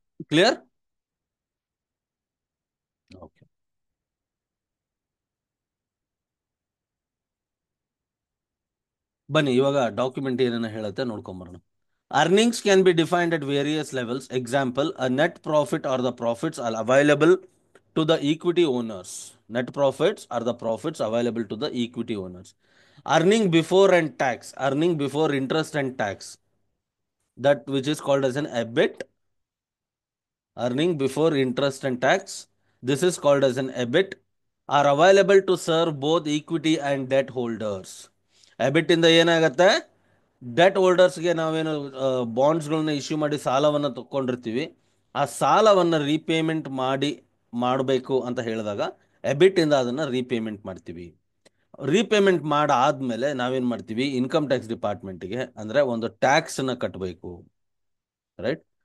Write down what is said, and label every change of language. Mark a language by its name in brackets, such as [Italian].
[Kannada] Clear? Okay. ಬನ್ನಿ ಇವಾಗ document ಏನನ್ನ ಹೇಳುತ್ತೆ ನೋಡ್ಕೊಂಬರೋಣ. [English] Earnings can be defined at various levels. Example, a net profit or the profits are available to the equity owners. Net profits are the profits available to the equity owners. Earning before and tax, earning before interest and tax, that which is called as an EBIT. Earning before interest and tax, this is called as an EBIT, are available to serve both equity and debt holders. [Kannada] EBIT ಇಂದ ಏನಾಗತ್ತೆ? Debt ಹೋಲ್ಡರ್ಸ್ಗೆ ನಾವೇನು ಬಾಂಡ್ಸ್ಗಳನ್ನ issue ಮಾಡಿ ಸಾಲವನ್ನು ತಗೊಂಡಿರ್ತೀವಿ, ಆ ಸಾಲವನ್ನು repayment ಮಾಡಬೇಕು ಅಂತ ಹೇಳಿದಾಗ ಎಬಿಟ್ ಇಂದ ಅದನ್ನು ರೀಪೇಮೆಂಟ್ ಮಾಡ್ತೀವಿ. ರೀಪೇಮೆಂಟ್ ಮಾಡಾದ್ಮೇಲೆ ನಾವೇನು ಮಾಡ್ತೀವಿ? ಇನ್ಕಮ್ ಟ್ಯಾಕ್ಸ್ ಡಿಪಾರ್ಟ್ಮೆಂಟ್ಗೆ ಅಂದರೆ ಒಂದು ಟ್ಯಾಕ್ಸನ್ನು ಕಟ್ಟಬೇಕು. ರೈಟ್.